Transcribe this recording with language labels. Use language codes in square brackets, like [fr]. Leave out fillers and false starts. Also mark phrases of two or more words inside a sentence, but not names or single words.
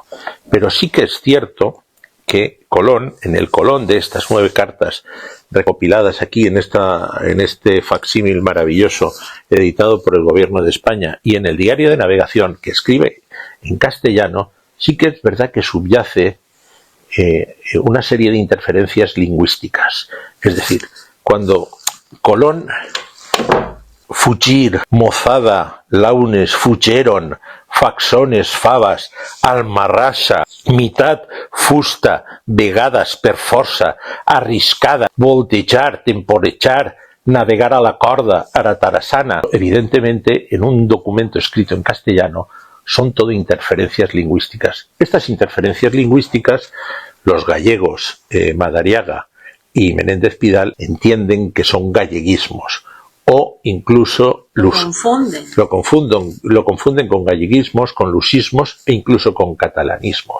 [es] Pero sí que es cierto que Colón, en el Colón de estas 9 cartas recopiladas aquí en este facsímil maravilloso editado por el Gobierno de España, y en el diario de navegación que escribe en castellano, sí que es verdad que subyace una serie de interferencias lingüísticas. Es decir, cuando Colón, [ca] fugir, mozada, launes, fugeron, faxones, favas, almarrasa, mitad, fusta, vegadas, per força, arriscada, voltejar, temporechar, navegar a la corda, aratarassana. [es] Evidentemente, en un documento escrito en castellano, son todo interferencias lingüísticas. Estas interferencias lingüísticas, los gallegos, Madariaga y Menéndez Pidal, entienden que son galleguismos, o incluso lo confunden con galleguismos, con lusismos e incluso con catalanismos.